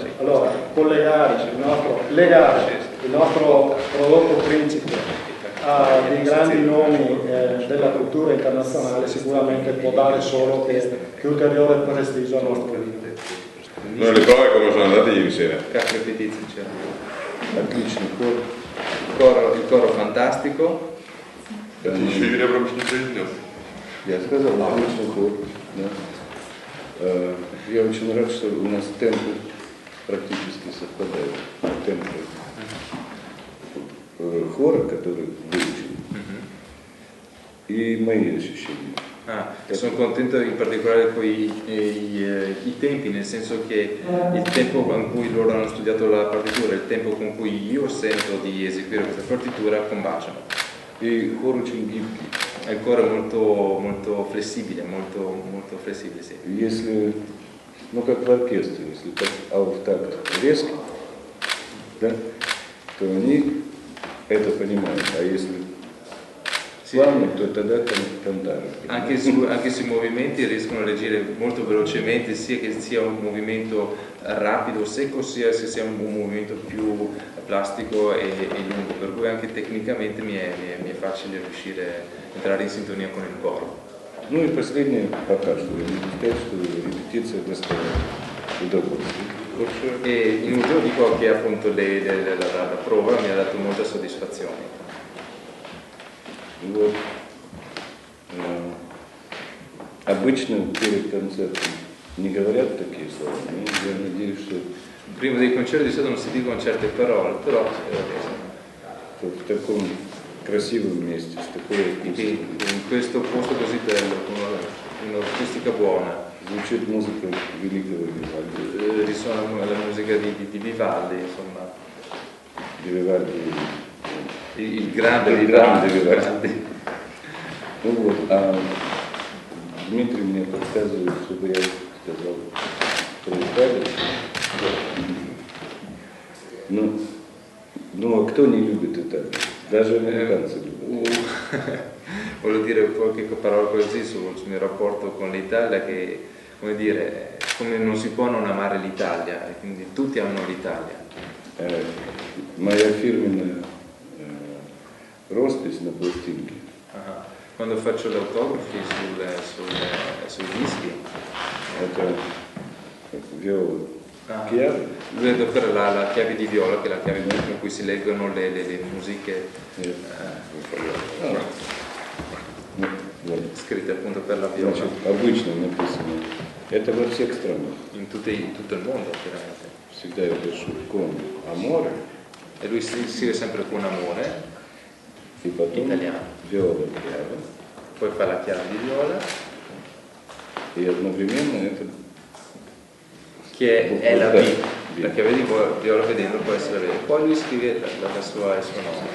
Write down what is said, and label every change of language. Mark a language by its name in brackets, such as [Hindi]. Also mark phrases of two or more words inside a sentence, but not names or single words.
[Italian] Allora, legare il nostro prodotto principe a dei grandi nomi della cultura internazionale sicuramente può dare solo che ulteriore prestigio al nostro vino. Noi le prove come sono andate ieri sera? [Russian] Отличный хор. [Italian] Il coro fantastico. [Russian] Это еще Юрий Абрамович не произнес. Я сказал, отличный хор. Да. Я очень рад, что у нас темпы практически совпадают. Темпы хора, который выучен, и мои ощущения. [Italian] Sono contento in particolare con i tempi, nel senso che il tempo con cui loro hanno studiato la partitura e il tempo con cui io sento di eseguire questa partitura combaciano. [Russian] И хор очень гибкий. [Italian] Il coro è molto flessibile, molto flessibile, sì. [Russian] Если, как в оркестре, если ауфтакт резкий, да, то они это понимают, а если plano, то тогда cantare. [Italian] Anche sui movimenti riescono a reagire molto velocemente, sia che sia un movimento rapido, secco, sia se sia un movimento più plastico e lungo, per cui anche tecnicamente mi è facile riuscire a entrare in sintonia con il coro. [Russian] Ну и последнее пока что, я могу сказать, что репетиция доставила удовольствие. [Italian] E in ultimo dico che appunto la prova mi ha dato molta soddisfazione. [Russian] Вот. Обычно перед концертом не говорят такие слова, но я надеюсь, что [Italian] Prima dei concerti di solito non si dicono certe parole, però [Russian] в таком красивом месте, с такой акустикой [Italian] in questo posto così bello, con un'acustica buona, [Russian] звучит музыка великого Вивальди. [Italian] risuona la musica di Vivaldi, insomma. Di Vivaldi. Il grande Vivaldi. [Russian] Ну вот, а Дмитрий мне подсказывает, чтобы я сказал про Италию. Ну, а кто не любит Италию? Даже американцы любят. [Italian] Voglio dire qualche parola così sul mio rapporto con l'Italia, che, come dire, come non si può non amare l'Italia, e quindi tutti amano l'Italia. [Russian] Моя фирменная роспись на пластинке. [Italian] Quando faccio gli autografi sui dischi, [Russian] Это [Italian] viola chiave. vedo per la chiave di viola, che è la chiave con cui si leggono le musiche scritte appunto per la viola. [Russian] Значит, обычно написано. Это во всех странах. [Italian] In tutto il mondo, chiaramente. [Russian] Всегда я пишу [Italian] con amore. E lui scrive sempre con amore, [Russian] И потом [Italian] italiano. viola chiave. Poi fa la chiave di viola, [Russian] И одновременно это [Italian] che è la B. La chiave di viola vedendo può essere la B. Poi lui scrive il suo nome.